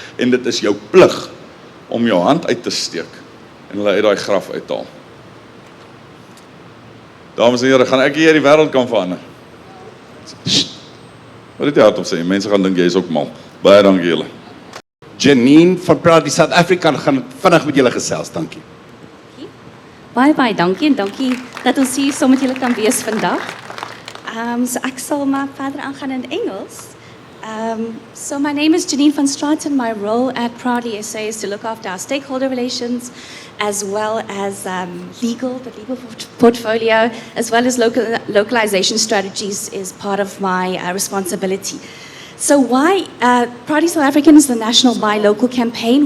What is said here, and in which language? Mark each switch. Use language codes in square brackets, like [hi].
[af] En dit is jou plig om jou hand uit te steek en hulle uit daai graf uithaal. Dames en here, gaan ek hier die wêreld kan verander? Wat het jy hardop sê? Mense gaan dink jy is ook mal. Baie dankie julle. Janine van Praat die South African gaan vinnig met julle gesels, dankie. Baie dankie en dankie dat ons hier saam met julle kan wees vandag. So ek sal maar verder aangaan in Engels. [en] So my name is Janine van Straat and my role at Proudly SA is to look after our stakeholder relations as well as the legal portfolio, as well as localization strategies is part of my responsibility. So why, Proudly South African is the national Buy Local campaign.